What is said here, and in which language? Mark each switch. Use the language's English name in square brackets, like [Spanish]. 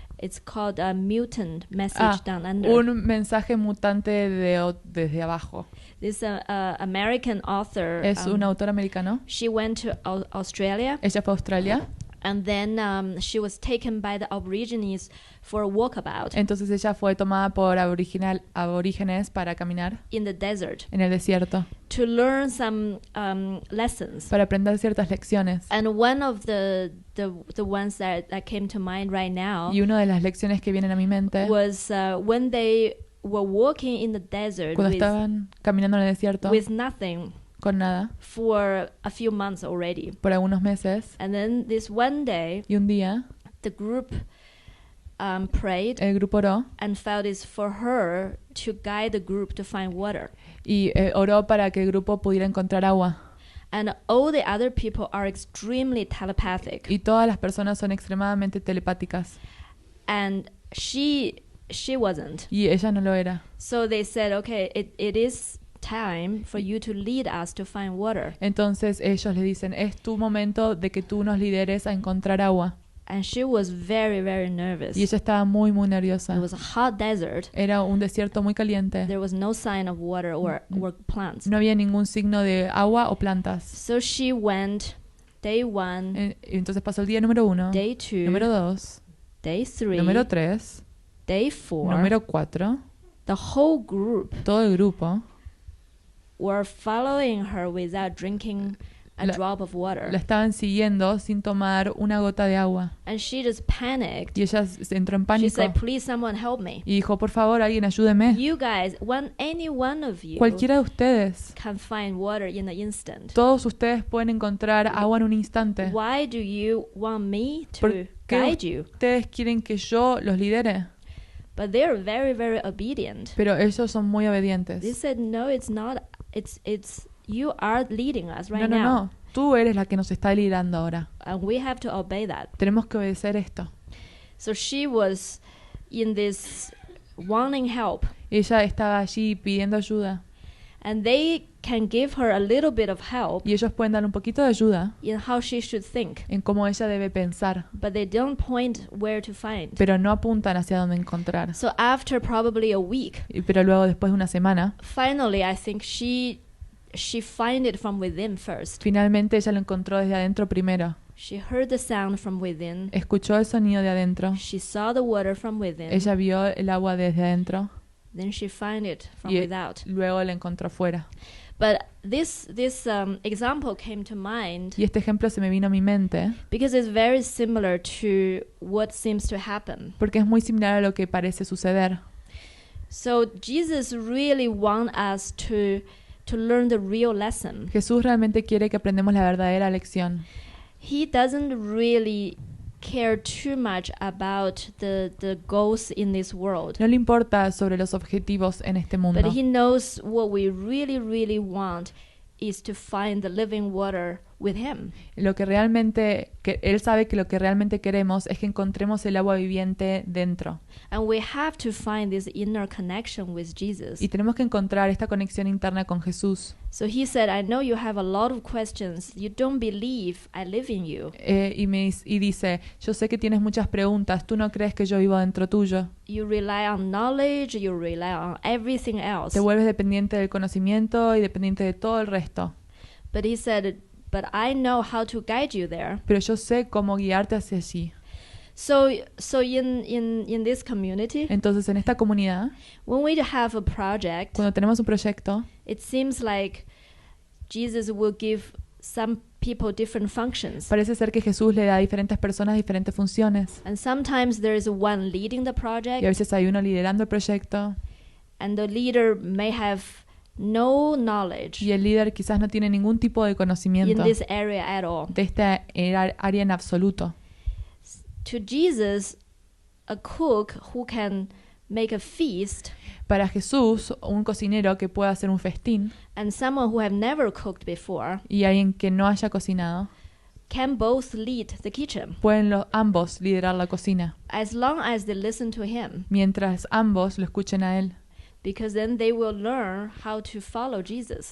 [English] It's called a Mutant Message Down Under. [Spanish] Un mensaje mutante desde abajo. [English] This American author. [Spanish] Es un autor americano. [English] She went to Australia. [Spanish] Ella fue a Australia. [English] And then she was taken by the Aborigines for a walkabout [Spanish] Entonces ella fue tomada por aborígenes para caminar [English] in the desert [Spanish] en el desierto, [English] to learn some lessons. [Spanish] para aprender ciertas lecciones. [English] And one of the ones that came to mind right now [Spanish] Y una de las lecciones que vienen a mi mente, [English] was when they were walking in the desert [Spanish] cuando estaban caminando en el desierto [English] with nothing [Spanish] con nada, [English] for a few months already. [Spanish] por algunos meses, [English] And then this one day, [Spanish] y un día [English] the group prayed [Spanish] el grupo oró [English] and felt it's for her to guide the group to find water. [Spanish] y oró para que el grupo pudiera encontrar agua. [English] And all the other people are extremely telepathic. [Spanish] Y todas las personas son extremadamente telepáticas. [English] And she wasn't. [Spanish] Y ella no lo era. [English] So they said, okay, it is time for you to lead us to find water. [Spanish] Entonces ellos le dicen, es tu momento de que tú nos lideres a encontrar agua. [English] And she was very, very nervous. [Spanish] Y ella estaba muy, muy nerviosa. [English] It was a hot desert. [Spanish] Era un desierto muy caliente. [English] There was no sign of water or plants. [Spanish] No había ningún signo de agua o plantas. [English] So she went day 1, [Spanish] Entonces pasó el día número 1, [English] day 2, [Spanish] número 2, [English] day 3, [Spanish] número 3, [English] day 4. [Spanish] número 4. [English] The whole group [Spanish] Todo el grupo [English] were following her without drinking a drop of water. [Spanish] la estaban siguiendo sin tomar una gota de agua. [English] And she just panicked. [Spanish] Y ella se entró en [English] She [Spanish] pánico [English] said, please someone help me. [Spanish] y dijo, por favor, alguien ayúdeme. [English] You guys, any one of you [Spanish] Cualquiera de ustedes, [English] can find water in an instant. [Spanish] todos ustedes pueden encontrar agua en un instante. [English] Why do you want me to [Spanish] ¿Por qué [English] guide you? [Spanish] ustedes quieren que yo los lidere? [English] But they're very, very obedient. [Spanish] Pero ellos son muy obedientes. [English] They said, no, it's not. It's you are leading us right [Spanish] No, no, [English] now. [Spanish] no. Tú eres la que nos está liderando ahora. [English] And we have to obey that. [Spanish] Tenemos que obedecer esto. [English] So she was in this wanting help. [Spanish] Ella estaba allí pidiendo ayuda. [English] And they can give her a little bit of help [Spanish] Y ellos pueden dar un poquito de ayuda [English] in how she should think. [Spanish] en cómo ella debe pensar. [English] But they don't point where to find. [Spanish] Pero no apuntan hacia dónde encontrar. [English] So after probably a week, [Spanish] Pero luego, después de una semana, [English] finally I think she find it from within first. [Spanish] finalmente ella lo encontró desde adentro primero. [English] She heard the sound from within. [Spanish] Escuchó el sonido de adentro. [English] She saw the water from within. [Spanish] Ella vio el agua desde adentro. [English] Then she find it from [Spanish] Y [English] without. [Spanish] luego la encontró fuera. [English] But this example came to mind [Spanish] Y este ejemplo se me vino a mi mente [English] because it's very similar to what seems to happen. [Spanish] porque es muy similar a lo que parece suceder. [English] So Jesus really wants us to learn the real lesson. [Spanish] Jesús realmente quiere que aprendamos la verdadera lección. [English] He doesn't really care too much about the goals in this world. [Spanish] No le importa sobre los objetivos en este mundo, [English] But he knows what we really, really want is to find the living water with him. [Spanish] lo que realmente él sabe que lo que realmente queremos es que encontremos el agua viviente dentro. [English] And we have to find this inner connection with Jesus. [Spanish] Y tenemos que encontrar esta conexión interna con Jesús. [English] So he said, I know you have a lot of questions. You don't believe I live in you. [Spanish] Y dice, yo sé que tienes muchas preguntas, tú no crees que yo vivo dentro tuyo. [English] You rely on knowledge, you rely on everything else. [Spanish] Te vuelves dependiente del conocimiento y dependiente de todo el resto. [English] But he said, but I know how to guide you there. [Spanish] Pero yo sé cómo guiarte hacia allí. [English] So in this community, [Spanish] Entonces, en esta comunidad, [English] when we have a project, [Spanish] cuando tenemos un proyecto, [English] it seems like Jesus will give some people different functions. [Spanish] parece ser que Jesús le da a diferentes personas diferentes funciones. [English] And sometimes there is one leading the [Spanish] Y a [English] project, [Spanish] veces hay uno liderando el proyecto [English] and the leader may have no knowledge [Spanish] y el líder quizás no tiene ningún tipo de [English] in [Spanish] conocimiento [English] this area at all. [Spanish] de esta área en absoluto. [English] To Jesus, a cook who can make a feast, [Spanish] Para Jesús, un cocinero que pueda hacer un festín [English] and someone who have never cooked before [Spanish] y alguien que no haya cocinado, [English] can both lead the kitchen, [Spanish] pueden ambos liderar la cocina, [English] as long as they listen to him, [Spanish] mientras ambos lo escuchen a él, [English] because then they will learn how to follow Jesus.